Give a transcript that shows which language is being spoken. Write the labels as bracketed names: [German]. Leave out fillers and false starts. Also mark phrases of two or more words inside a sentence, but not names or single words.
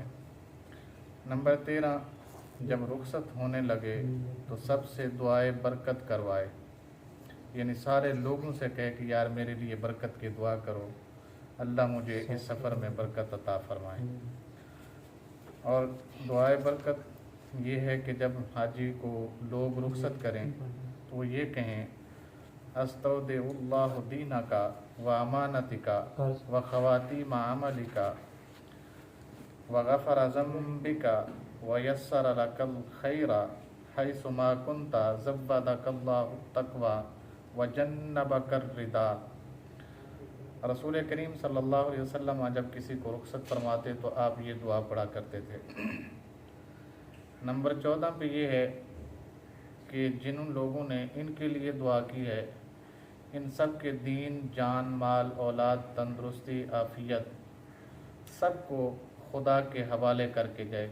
[Urdu] نمبر 13، جب رخصت ہونے لگے تو سب سے دعائے برکت کروائے، یعنی سارے لوگوں سے کہے کہ یار میرے لیے برکت کی دعا کرو، اللہ مجھے اس سفر میں برکت عطا فرمائے۔ اور دعائے برکت یہ ہے کہ جب حاجی کو لوگ رخصت کریں تو وہ یہ کہیں [Arabic] استودع اللہ دینک و امانتک و خواتیم عملک وغفر ذنبک ویسر لک الخیر حیث ما کنت زودک اللہ التقوی وجنبک الرداء۔ [Urdu] رسول کریم [Arabic] صلی اللہ علیہ وسلم [Urdu] جب کسی کو رخصت فرماتے تو آپ یہ دعا پڑھا کرتے تھے۔ نمبر 14 پہ یہ ہے کہ جن لوگوں نے ان کے لیے دعا کی ہے ان سب کے دین، جان، مال، اولاد، تندرستی، عافیت سب کو خدا کے حوالے کر کے گئے۔